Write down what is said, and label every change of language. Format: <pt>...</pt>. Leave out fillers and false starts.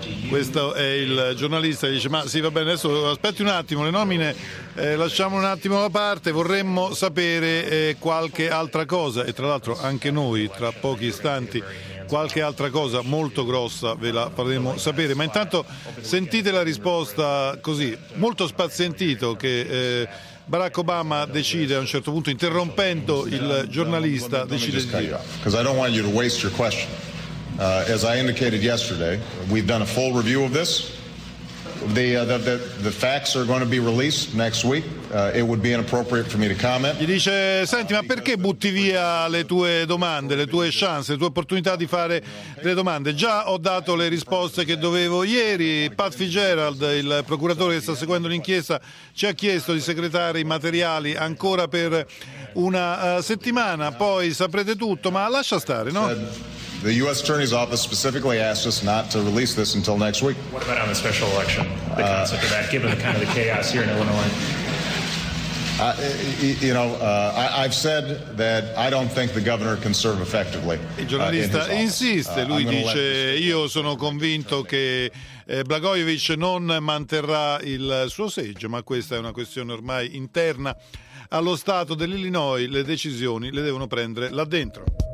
<it>Questo è il giornalista che dice: ma sì, va bene, adesso aspetti un attimo, le nomine lasciamo un attimo da parte, vorremmo sapere qualche altra cosa, e tra l'altro anche noi tra pochi istanti qualche altra cosa molto grossa ve la faremo sapere. Ma intanto sentite la risposta, così molto spazientito, che Barack Obama decide a un certo punto, interrompendo il giornalista, decide di dire:</it> <en>"Because I don't want you to waste your question. As I indicated yesterday, we've done a full review of this. The facts are going to be released next week. It would be inappropriate for me to comment."</en> <it>Gli dice: "Senti, ma perché butti via le tue domande, le tue chance, le tue opportunità di fare le domande? Già ho dato le risposte che dovevo ieri. Pat Fitzgerald, il procuratore che sta seguendo l'inchiesta, ci ha chiesto di segretare i materiali ancora per una settimana. Poi saprete tutto, ma lascia stare, no?"</it> <en>"The U.S. Attorney's Office specifically asked us not to release this until next week." "What about on the special election, the concept of that, given the kind of the chaos here in Illinois?" I've said that I don't think the governor can serve effectively."</en> <it>Il giornalista insiste, lui dice: "Io sono convinto che Blagojevich non manterrà il suo seggio, ma questa è una questione ormai interna allo Stato dell'Illinois, le decisioni le devono prendere là dentro."</it>